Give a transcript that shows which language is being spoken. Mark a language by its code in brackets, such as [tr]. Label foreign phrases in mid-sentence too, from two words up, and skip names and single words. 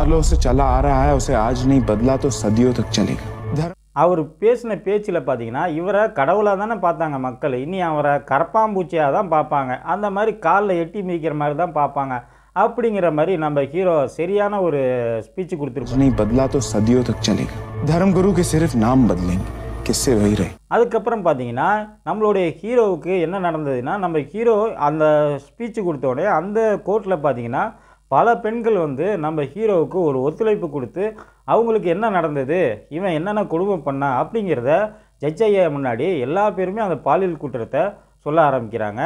[ta] அவர் பேசின பேச்சில் பார்த்தீங்கன்னா இவரை கடவுளாக தானே பார்த்தாங்க மக்கள், இனி அவரை கரப்பாம்பூச்சியாக தான் பார்ப்பாங்க, அந்த மாதிரி காலில் எட்டி மிதிக்கிற மாதிரி தான் பார்ப்பாங்க அப்படிங்கிற மாதிரி நம்ம ஹீரோ சரியான ஒரு ஸ்பீச் கொடுத்துருக்கோம். [hi] धर्मगुरु के सिर्फ नाम बदलेंगे, किससे वही रहे. [ta] அதுக்கப்புறம் பார்த்தீங்கன்னா நம்மளுடைய ஹீரோவுக்கு என்ன நடந்ததுன்னா, நம்ம ஹீரோ அந்த ஸ்பீச் கொடுத்தோடனே அந்த கோர்ட்டில் பார்த்தீங்கன்னா பல பெண்கள் வந்து நம்ம ஹீரோவுக்கு ஒரு ஒத்துழைப்பு கொடுத்து அவங்களுக்கு என்ன நடந்தது, இவன் என்னென்ன கொடுமை பண்ணா அப்படிங்கிறத ஜட்ஜ் ஐயா முன்னாடி எல்லா பேருமே அந்த பாலியல் குற்றத்தை சொல்ல ஆரம்பிக்கிறாங்க.